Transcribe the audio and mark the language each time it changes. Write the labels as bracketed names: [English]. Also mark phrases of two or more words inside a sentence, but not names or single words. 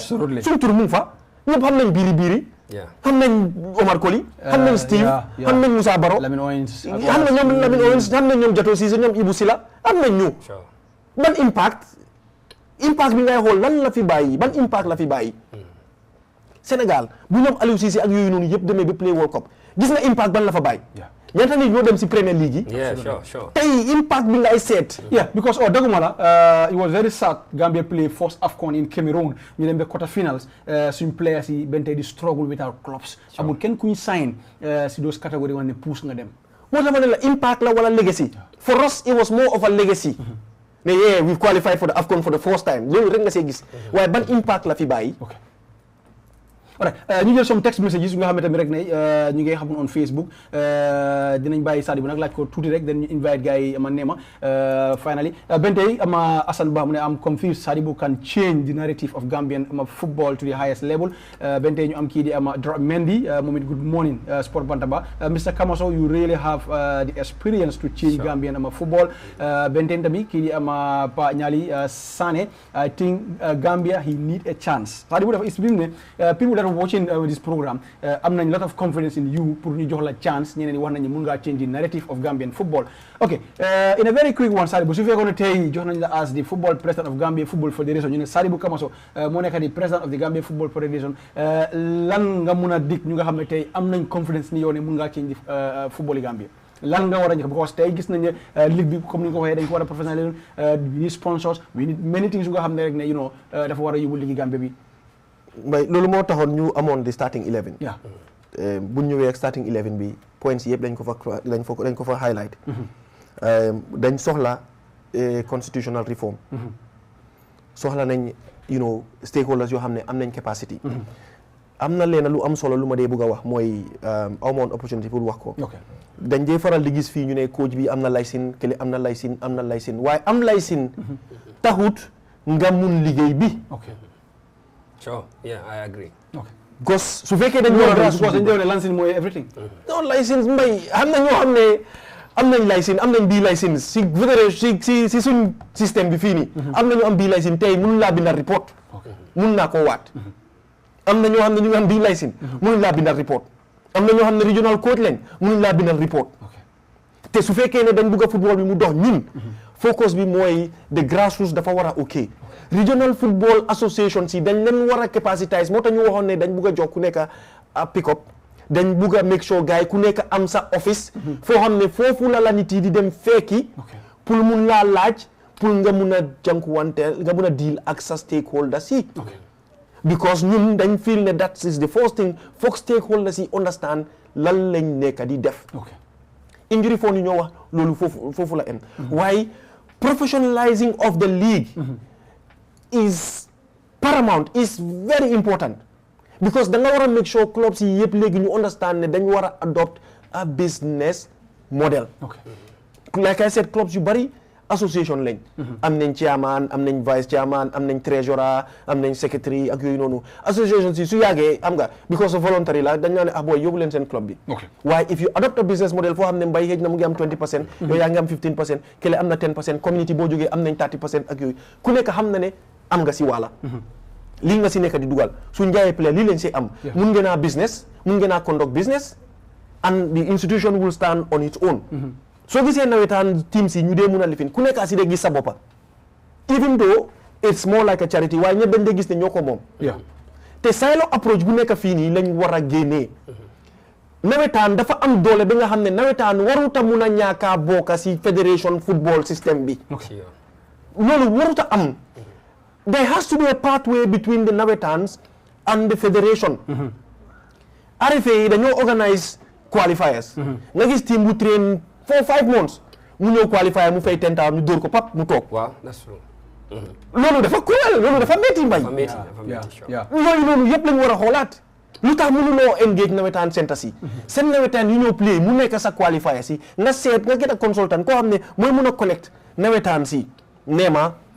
[Wolof] suñu tur mu ngi fa ñëpp xam nañ biiri xam nañ Omar Koli xam nañ Steve xam nañ Moussa Baro xam nañ ñoom Lamine Owens xam nañ ñoom Jato Cissé ñoom Ibou Sila am nañ ñu ban impact bi ngay xool lan la fi bàyyi ban impact la fi bàyyi Sénégal bu ñoom Aliou Cissé ak yooyu noonu yëpp demee ba play World Cup gis nga impact ban la fa bàyyi ñaata nit ñoo dem si Premier League yi tey impact bi ngay seet because dëgguma la [English] it was very sad Gambia play first AFCON in Cameroon [Wolof] ñu dem ba [English] quarter finals [Wolof] suñ players yi benn tey di [English] struggle without clubs [Wolof] amul kenn kuñ sign si [English] those category [Wolof] wane ne puus nga dem moo tax ma ne la impact la wala [English] legacy for us it was more of a legacy [Wolof] ne [English] we qualified for the AFCON for the first time [Wolof] loolu rek nga see gis waaye ban impact la fi bàyyi ñu jël [English] some text messages [Wolof] yu nga xamante ne rek ne ñu ngi xamoon [English] on Facebook [Wolof] dinañ bàyyi Sadibou nag laaj ko tuuti rek dañ ñu invite gars yi ma neema finally benn tey ama Assane Ba mu ne am confused [English] Sadibou can change the narrative of Gambian football to the highest level [Wolof] benn tey ñu am kii di ama Mendy moom [English] it good morning Sport Bantaba Mr. Kamaso you really have the experience to change Gambian football [Wolof] benn tey tamit kii di ama Pa Ñali Sané [English] I think Gambia he need a chance [Wolof] Sadibou dafa expliqué ne [English] people that are watching this program [Wolof] am nañ [English] lot of confidence in you [Wolof] pour ñu jox la chance ñeneen ñi wax nañu mun ngaa [English] change the narrative of Gambian football okay in a very quick one [Wolof] Sadibou su fekkoon ne tey jox nañ la [English] as the football president of Gambia Football Federation [Wolof] ñu ne Sadibou Kamaso moo nekk di [English] president of the Gambia Football Federation [Wolof] lan nga mun a dig ñu nga xam ne tey am nañ confidence ni yow ne mun ngaa [English] change football [Wolof] yi Gambia lan nga war a njëkk because tey gis nañ ne ligue bi comme ni nga ko waxee dañ ko war a professionnel [English] we need sponsors we need many things [Wolof] yu nga xam ne rek ne [English] you know [Wolof] dafa war a yóbbu ligue Gambia bi mbay loolu moo taxoon ñu amoon di starting 11 bu ñu ñëwee ak starting 11 bi points yëpp dañ ko fa highlight dañ soxla [English] constitutional reform [Wolof] soxla nañ [English] you know stakeholders [Wolof] yoo xam ne am nañ capacity am na leen lu am solo lu ma dee bëgg a wax mooy amoon opportunity pour wax ko dañ dee faral di gis fii ñu ne coach bi am na licence kële am na licence waaye am licence taxut nga mun liggéey bi [English] sure yeah I agree [Wolof] gos su fekkee dañ war a dañ ne licence mooy everything non licence mbay xam na ñoo xam ne am nañ licence am nañ bii licence si fédération si suñ système bi fii nii am nañu am bii licence tey mënu laa bindal report mun naa koo waat am na ñoo xam ne ñu ngi am bii licence mënuñ laa bindal report am na ñoo xam ne [English] regional coach [Wolof] lañ mënuñ laa bindal report te su fekkee ne dañ bugg a football bi mu dox ñun focus bi mooy [English] the grassroots [Wolof] dafa war a ok [English] regional football association [Wolof] si dañ leen war a capacitize moo tax ñu waxoon ne dañ bugg a jox ku nekk a [English] pick up [Wolof] dañ bugg a [English] make sure [Wolof] gars yi ku nekk am sa office foo xam ne foofu la nit yi di dem fekki pour mun laa laaj pour nga mun a jànkuwanteel nga mun a deal ak sa stakeholders yi because ñun dañ feel ne [English] that is the first thing [Wolof] foog stakeholders yi understand lan lañ nekk di def [English] injury fund [Wolof] yi ñoo wax loolu foofu la em waaye [English] professionalizing of the league is paramount, is very important because [Wolof] da nga war a [English] make sure clubs [Wolof] yi yëpp léegi ñu [English] understand [Wolof] ne dañ war a [English] adopt a business model. Like I said, clubs [Wolof] yu bari association lañ. am nañ chairman, am nañ [English] vice chairman, [Wolof] am nañ treasurer, am nañ secretary ak yooyu noonu association si su yàggee am nga [English] because of voluntary [Wolof] la dañ ne boy yóbbu leen seen club bi. waaye [English] if you adopt a business model [Wolof] foo xam ne mbay xëj na mu ngi am 20%. yow yaa ngi am 15%, kële am na 10%, community boo jógee am nañ 30% ak yooyu ku nekk xam na ne am nga si wàlla. lii nga si nekk di dugal suñ jaayee player lii leen si am. mun ngeen a [English] business, [Wolof] mun ngeen a [English] conduct business and the institution will stand on its own. [Wolof] soo gisee nawetaan teams yi ñu dee mun a lifin ku nekk si dee gis sa boppa [English] even though it's more like a charity [Wolof] waaye ñëpp dañ dee gis ne ñoo ko moom. te [English] silo approach [Wolof] bu nekk fii nii lañ war a génnee. nawetaan dafa am doole bi nga xam ne nawetaan waruta mun a ñàkk a bokk si fédération football system bi. loolu waruta am. [English] there has to be a pathway between the nawetans and the federation. [Wolof] RFA yi dañoo organise qualifiers. nga gis team bu train 4-5 months mu ñëw qualifier mu fay 10,000 ñu dóor ko pap mu toog. [English] waaw that's true. [Wolof] loolu dafa cruel, loolu dafa métti mbay. yooyu noonu yëpp lañu war a xoolaat. lu tax mënuloo engage nawetaan centre si. seen nawetaan yu ñëw play mu nekk sa qualifier si nga seet nga [English] get a consultant [Wolof] koo xam ne mooy mën a connect nawetaan si Nema.